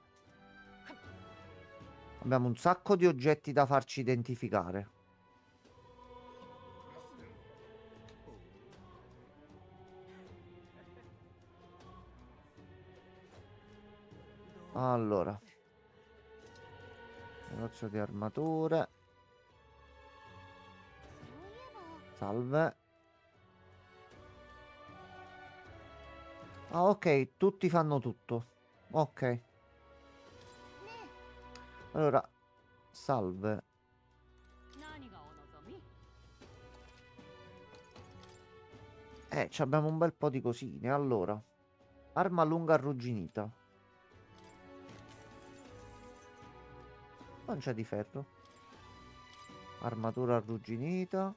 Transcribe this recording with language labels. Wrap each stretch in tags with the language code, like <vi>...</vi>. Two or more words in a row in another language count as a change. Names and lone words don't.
<it>Abbiamo un sacco di oggetti da farci identificare. Allora, negozio di armature.</it> <ja>そういえば</ja> <it>Salve. Ah, ok, tutti fanno tutto. Ok.</it> <ja>ね</ja> <it>Allora, salve.</it> <ja>何がお望み？</ja> <it>Abbiamo un bel po' di cosine. Allora, arma lunga arrugginita. Pancia di ferro. Armatura arrugginita.</it>